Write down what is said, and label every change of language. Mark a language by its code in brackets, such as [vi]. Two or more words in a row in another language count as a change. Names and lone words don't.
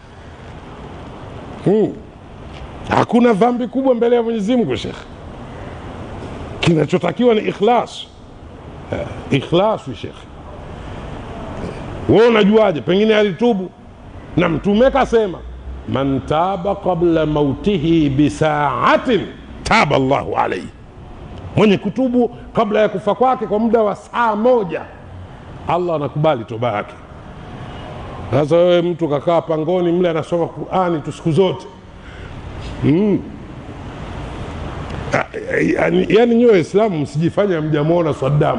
[sw] Hakuna dhambi kubwa mbele ya Mwenyezi Mungu Sheikh. Kinachotakiwa ni ikhlas. Ikhlas Sheikh. Wewe unajuaje? Pengine alitubu na mtume kasema [ar] من تاب قبل موته بساعة تاب الله عليه. [sw] Mwenye kutubu kabla ya kufa kwake kwa muda wa saa moja, Allah anakubali toba yake. Sasa wewe mtu kakaa pangoni mle anasoma Qur'ani tu siku zote. Yani nyowe Waislamu msijifanye mjamuona Saddam.